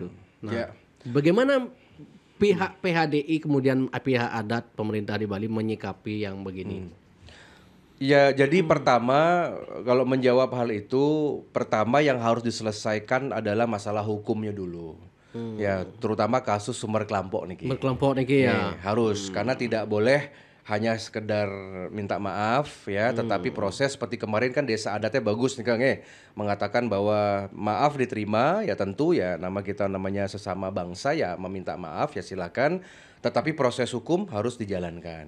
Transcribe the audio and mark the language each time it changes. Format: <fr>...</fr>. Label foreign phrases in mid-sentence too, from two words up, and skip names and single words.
<id>Nah, bagaimana pihak PHDI kemudian pihak adat pemerintah di Bali menyikapi yang begini? Ya, jadi pertama kalau menjawab hal itu, pertama yang harus diselesaikan adalah masalah hukumnya dulu. Ya, terutama kasus Sumber Kelampok niki. Berkelompok niki ya. Harus karena tidak boleh hanya sekedar minta maaf ya, tetapi proses seperti kemarin kan desa adatnya bagus nih Kang mengatakan bahwa maaf diterima ya, tentu ya nama kita namanya sesama bangsa ya meminta maaf ya silakan, tetapi proses hukum harus dijalankan.</id>